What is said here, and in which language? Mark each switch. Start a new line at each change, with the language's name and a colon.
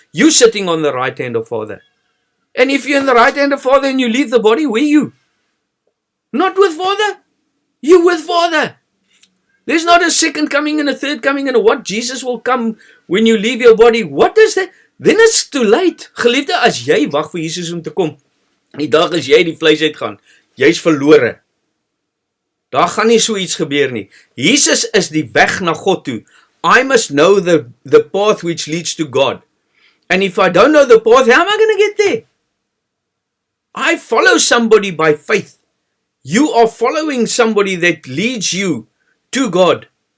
English: You sitting on the right hand of Father. And if you're in the right hand of Father and you leave the body, where are you? Not with Father. You with Father. There's not a second coming and a third coming and a what? Jesus will come when you leave your body. What is that? Then it's too late.
Afrikaans: Geliefde, as jy wag vir Jesus om te kom, die dag as jy die vleis uitgaan, jy's verlore. Daar gaan nie so iets gebeur nie. Jesus is die weg na God toe.
English: I must know the path which leads to God. And if I don't know the path, how am I going to get there? I follow somebody by faith. You are following somebody that leads you to God.